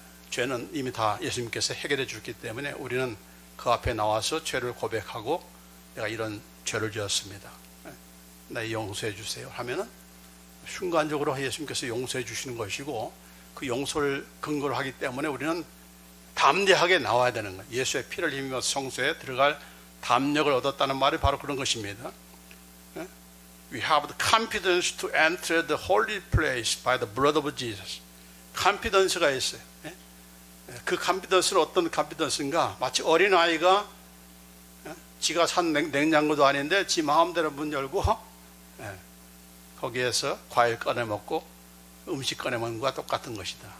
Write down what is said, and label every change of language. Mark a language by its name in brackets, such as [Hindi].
[Korean] 죄는 이미 다 예수님께서 해결해 주셨기 때문에 우리는 그 앞에 나와서 죄를 고백하고 내가 이런 죄를 지었습니다. 예? 나 용서해 주세요 하면은 순간적으로 예수님께서 용서해 주시는 것이고, 그 용서를 근거로 하기 때문에 우리는 담대하게 나와야 되는 거예요. 예수의 피를 힘입어서 성소에 들어갈 담력을 얻었다는 말이 바로 그런 것입니다. [English] We have the confidence to enter the holy place by the blood of Jesus. [Korean] confidence가 있어요. 그 confidence는 어떤 confidence인가? 마치 어린아이가 지가 산 냉장고도 아닌데 지 마음대로 문 열고 거기에서 과일 꺼내 먹고 음식 꺼내 먹는 것과 똑같은 것이다.